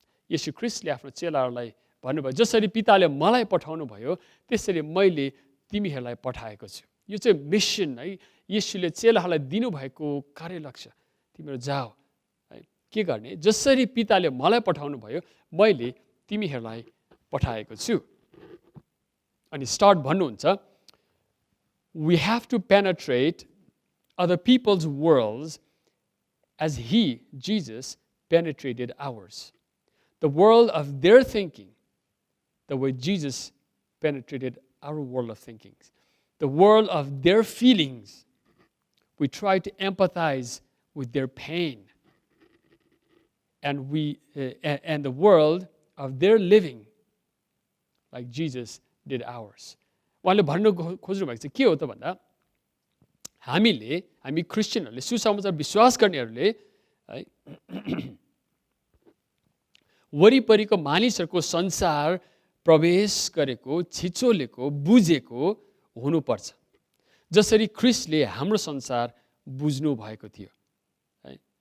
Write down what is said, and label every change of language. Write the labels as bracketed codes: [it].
[ne] येशू ख्रीष्टले आफ्नो चेलाहरूलाई भन्नुभयो जसरी पिताले मलाई पठाउनु भयो त्यसरी मैले तिमीहरूलाई पठाएको छु। यो चाहिँ मिसन है, येशूले चेलाहरूलाई दिनुभएको कार्यलक्ष्य। तिमीहरू जाओ है, के गर्ने? जसरी पिताले मलाई पठाउनु भयो मैले तिमीहरूलाई पठाएको छु। अनि स्टार्ट भन्नुहुन्छ, [en] we have to penetrate other people's worlds as he, Jesus, penetrated ours. The world of their thinking, the way Jesus penetrated our world of thinking. The world of their feelings, we try to empathize with their pain. And and the world of their living, like Jesus did ours. [ne] उहाँले भन्नु खोज्नु भएको चाहिँ के हो त भन्दा हामी क्रिस्चियनहरूले सुसमाचार विश्वास गर्नेहरूले है वरिपरिको मानिसहरूको संसार प्रवेश गरेको, छिचोलेको, बुझेको हुनुपर्छ जसरी ख्रीष्टले हाम्रो संसार बुझ्नु भएको थियो है।